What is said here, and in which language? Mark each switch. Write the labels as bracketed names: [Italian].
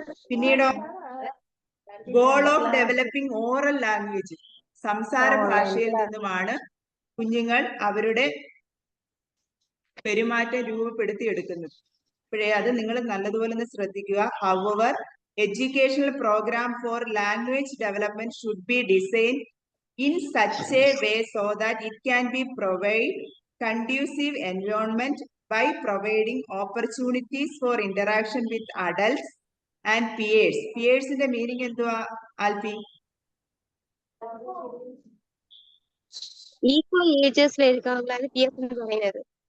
[Malayalam] പിന്നീട് [English] goal of developing oral language, [Malayalam] സംസാര ഭാഷയിൽ നിന്നുമാണ് കുഞ്ഞുങ്ങൾ അവരുടെ പെരുമാറ്റം രൂപപ്പെടുത്തി എടുക്കുന്നത്. അപ്പോഴേ അത് നിങ്ങൾ നല്ലതുപോലെ ഒന്ന് ശ്രദ്ധിക്കുക. [English] However educational program for language development should be designed in such a way so that it can be provide conducive environment by providing opportunities for interaction with adults and peers. Peers in the meaning [Malayalam] എന്തുവാ [English] Alfie? [Malayalam] Equal ages എടുക്കാനുള്ളതാണ് Pierce എന്ന് പറയുന്നത്.